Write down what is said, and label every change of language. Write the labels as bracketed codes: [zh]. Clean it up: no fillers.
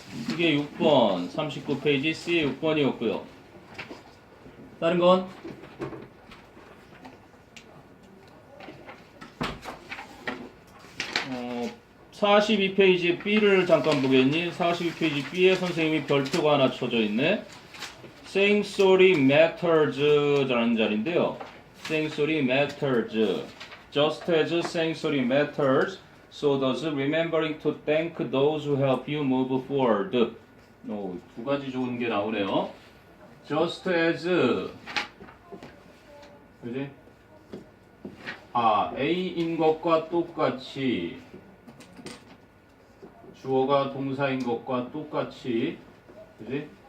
[ko] 이게 6번, 39페이지 C의 6번이었고요. 다른 건? 42페이지 B를 잠깐 보겠니? 42페이지 B에 선생님이 별표가 하나 쳐져 있네. [en] Saying sorry matters라는 [ko] 자리인데요. [en] Saying sorry matters. Just as saying sorry matters, so does remembering to thank those who help you move forward. [ko] 두 가지 좋은 게 나오네요. [en] Just as, [ko] 그지? A인 것과 똑같이, 주어가 동사인 것과 똑같이, 그지?